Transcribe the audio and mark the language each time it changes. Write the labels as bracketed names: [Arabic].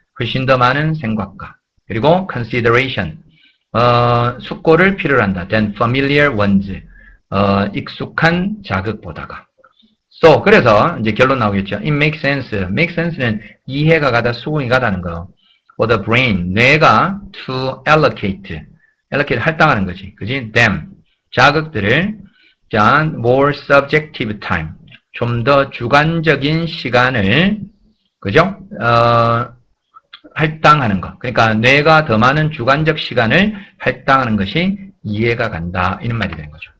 [Korean] 훨씬 더 많은 생각과 그리고 consideration, 숙고를 필요로 한다. [English] than familiar ones, [Korean] 익숙한 자극보다가. So, 그래서 이제 결론 나오겠죠. [English] It makes sense. Make sense [Korean] 는 이해가 가다, 수긍이 가다는 거. [English] For the brain, [Korean] 뇌가 [English] to allocate [Korean] 할당하는 거지. 그지? them, 자극들을, 자, [English] more subjective time, [Korean] 좀 더 주관적인 시간을, 그죠? 할당하는 거. 그러니까 뇌가 더 많은 주관적 시간을 할당하는 것이 이해가 간다. 이런 말이 되는 거죠.